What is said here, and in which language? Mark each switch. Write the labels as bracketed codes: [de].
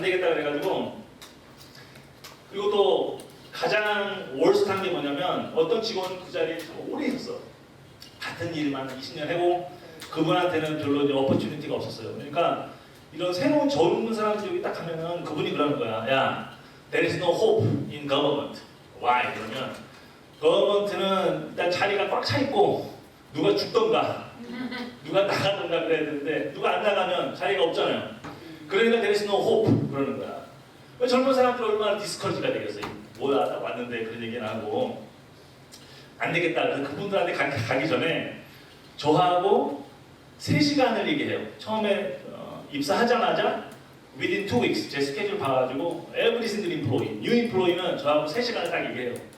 [ko] 안 되겠다 그래가지고 그리고 또 가장 월스트한 게 뭐냐면 어떤 직원 그 자리에 오래 있었어. 같은 일만 20년 해고 그분한테는 별로 이제 어퍼튜니티가 없었어요. 그러니까 이런 새로운 젊은 사람들이 여기 딱 가면은 그분이 그러는 거야. [en] 야, there is no hope in government. Why? [ko] 그러면 government는 일단 자리가 꽉 차 있고 누가 죽던가 누가 나가던가 그래야 되는데 누가 안 나가면 자리가 없잖아요. 그러니까 [en] there is no hope [ko] 그러는 거야. 젊은 사람들 얼마나 디스커지가 되겠어요. 뭐야, 나 왔는데 그런 얘기는 하고 안 되겠다. 그래서 그분들한테 가기 전에 저하고 3시간을 얘기해요. 처음에 입사하자마자 [en] within 2 weeks [ko] 제 스케줄 봐가지고 [en] every single employee, new employee [ko] 는 저하고 3시간을 딱 얘기해요.